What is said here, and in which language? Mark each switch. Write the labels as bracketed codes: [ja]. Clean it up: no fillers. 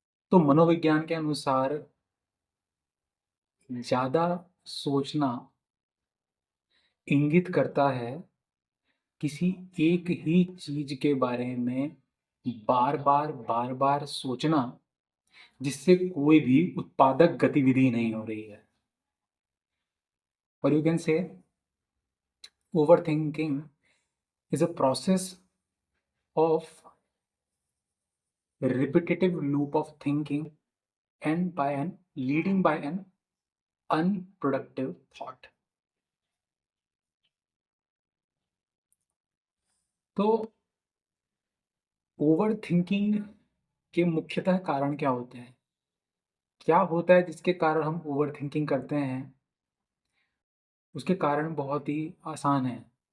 [hi] तो मनोविज्ञान के अनुसार ज़्यादा सोचना इंगित करता है किसी एक ही चीज़ के बारे में बार-बार, बार-बार सोचना जिससे कोई भी उत्पादक गतिविधि नहीं हो रही है। [en] और you can say overthinking is a process of repetitive loop of thinking and by an leading by an unproductive thought. [hi] तो ओवर थिंकिंग के मुख्यतः कारण क्या होते हैं? क्या होता है जिसके कारण हम ओवर थिंकिंग करते हैं? उसके कारण बहुत ही आसान है।